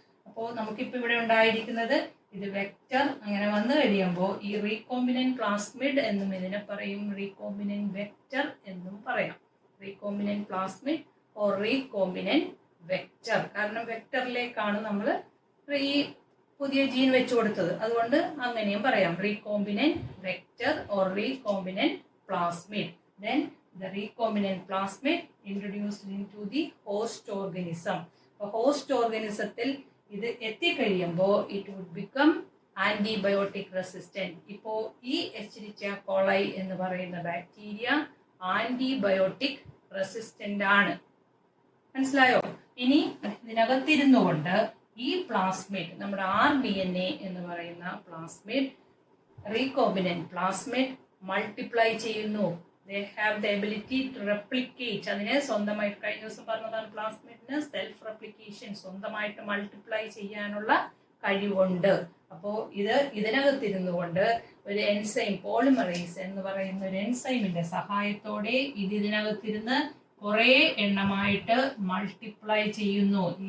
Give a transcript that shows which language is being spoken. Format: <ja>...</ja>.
<ml>അപ്പോൾ നമുക്കിപ്പോൾ ഇവിടെ ഉണ്ടായിരിക്കുന്നത് ഇത് വെക്റ്റർ. അങ്ങനെ വന്നു കഴിയുമ്പോൾ ഈ റീകോമ്പിനന്റ് പ്ലാസ്മിഡ് എന്നും ഇതിനെ പറയും, റീകോമ്പിനന്റ് വെക്റ്റർ എന്നും പറയാം.</ml> <en>Recombinant plasmid or recombinant vector.</en> <ml>കാരണം വെക്റ്ററിലേക്കാണ് നമ്മൾ ഈ പുതിയ ജീൻ വെച്ചു കൊടുത്തത്, അതുകൊണ്ട് അങ്ങനെയും പറയാം.</ml> <en>Recombinant vector or recombinant plasmid. Then the recombinant plasmid introduced into the host organism.</en> <ml>അപ്പോൾ ഹോസ്റ്റ് ഓർഗനിസത്തിൽ ഇത് എത്തിക്കഴിയുമ്പോൾ</ml> <en>It would become antibiotic resistant.</en> <ml>ഇപ്പോൾ ഈ എസ്ചെരിച്ചിയ കോളൈ എന്ന് പറയുന്ന ബാക്ടീരിയ ആന്റിബയോട്ടിക് റെസിസ്റ്റന്റ് ആണ്. മനസ്സിലായോ? ഇനി ഇതിനകത്തിരുന്നുകൊണ്ട് ഈ പ്ലാസ്മിഡ്, നമ്മുടെ rDNA എന്ന് പറയുന്ന പ്ലാസ്മിഡ്, റീകോമ്പിനന്റ് പ്ലാസ്മിഡ് മൾട്ടിപ്ലൈ ചെയ്യുന്നു.</ml> <en>They have the ability to replicate.</en> <ml>അതിനെ സ്വന്തമായിട്ട്, കഴിഞ്ഞ ദിവസം പറഞ്ഞതാണ് പ്ലാസ്മിഡിന് സെൽഫ് റെപ്ലിക്കേഷൻ, സ്വന്തമായിട്ട് മൾട്ടിപ്ലൈ ചെയ്യാനുള്ള കഴിവുണ്ട്. അപ്പോൾ ഇതിനകത്തിരുന്നു കൊണ്ട് ഒരു എൻസൈം, പോളിമറേസ് എന്ന് പറയുന്ന ഒരു എൻസൈമിന്റെ സഹായത്തോടെ ഇതിനകത്തിരുന്ന് കുറെ എണ്ണമായിട്ട് മൾട്ടിപ്ലൈ ചെയ്യുന്നു.</ml>